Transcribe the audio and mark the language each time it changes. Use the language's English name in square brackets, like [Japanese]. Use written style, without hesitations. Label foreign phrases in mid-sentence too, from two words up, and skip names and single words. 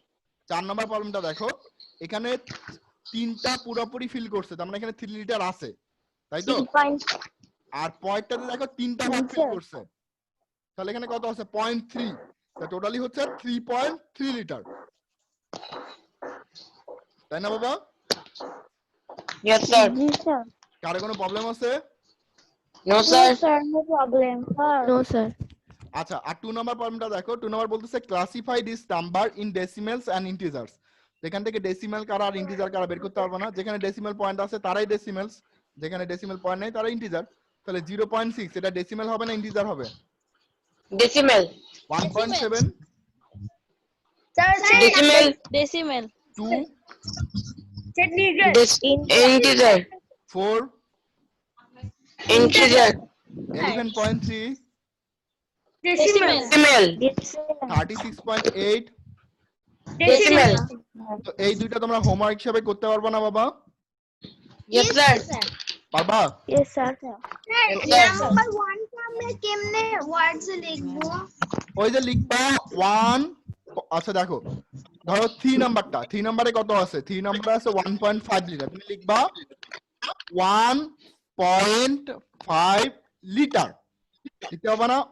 [Bangla] 4 নাম্বার প্রবলেমটা দেখো, এখানে 3টা পুরোপুরি ফিল করছে, তার মানে এখানে 3 লিটার আছে, তাই তো? আর পরেরটাতে দেখো 3টা ভাগ ফিল করছে, তাহলে এখানে কত আছে? 0.3। তা টোটালি হচ্ছে 3.3 লিটার, তাই না বাবা? [English] Yes, sir. Yes, sir. [Bangla] কারো কোনো প্রবলেম আছে? [English] No, No, sir. sir. No problem. Sir. No, sir. [Bangla] আচ্ছা, আর 2 নাম্বার প্রবলেমটা দেখো। 2 নাম্বার বলতেছে [English] classify this number in decimals and integers. [Bangla] যেখান থেকে ডেসিমেল কারা আর ইন্টিজার কারা বের করতে পারবো না। যেখানে [English] ডেসিমেল পয়েন্ট [Bangla] আছে তারাই ডেসিমেলস, যেখানে [English] ডেসিমেল পয়েন্ট [Bangla] নেই তারা ইন্টিজার। তাহলে 0.6 এটা ডেসিমেল হবে না ইন্টিজার হবে? [English] Decimal. 1.7, Decimal. 2, Integer. 4, Integer. 11.3, Decimal. 36.8। Decimal. [Bangla] তো এই দুইটা তোমরা হোমওয়ার্ক হিসেবে করতে পারবে না বাবা? [English] Yes, sir. [Bangla] পারবা? [English] Yes, sir. Yes, sir. [Bangla] ওই যে লিখবা 1। আচ্ছা দেখো, ধরো 3 নাম্বারটা, 3 নাম্বারে কত আছে? 3 নাম্বারে আছে 1.5 লিটার। তুমি লিখবা 1.5 লিটার, লিখতে হবে না?